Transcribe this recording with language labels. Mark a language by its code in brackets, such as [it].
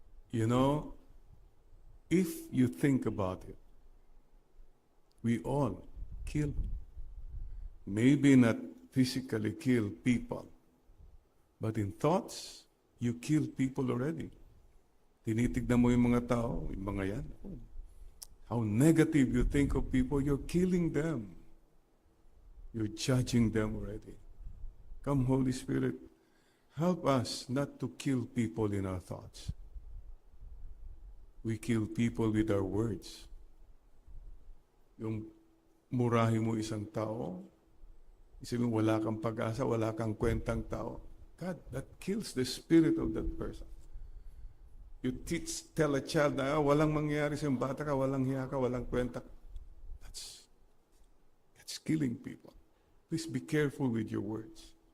[en] You know, if you think about it, we all kill. Maybe not physically kill people, but in thoughts, you kill people already. [tl] Tinitignan mo yung mga tao, yung mga yan. [en] How negative you think of people, you're killing them. You're judging them already. Come, Holy Spirit, help us not to kill people in our thoughts. We kill people with our words. [tl] Yung murahin mo isang tao, isipin mo wala kang pag-asa, wala kang kwentang tao. [en] God, that kills the spirit of that person. You tell a child [tl] na walang mangyayari sa bata ka, walang hiya ka, walang kwenta. [en] That's killing people. Please be careful with your words.